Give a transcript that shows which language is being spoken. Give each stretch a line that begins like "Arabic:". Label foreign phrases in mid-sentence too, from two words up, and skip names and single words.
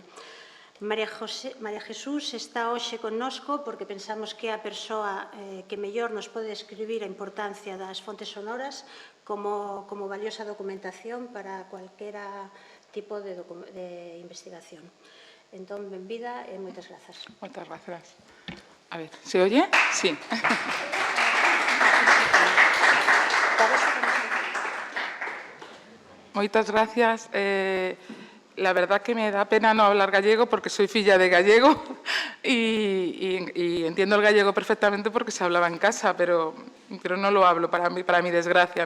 Galician: María Jesús está hoxe connosco porque pensamos que é a persoa que mellor nos pode describir a importancia das fontes sonoras como valiosa documentación para cualquera tipo de investigación. Entón, benvida e moitas grazas. Moitas grazas. A ver,
Spanish: ¿se oye?
Galician: Sí. Moitas gracias.
Spanish: La verdad que me da pena no hablar gallego porque soy filla de gallego y entiendo el gallego perfectamente porque se hablaba en casa, pero no lo hablo para mi desgracia, ¿no?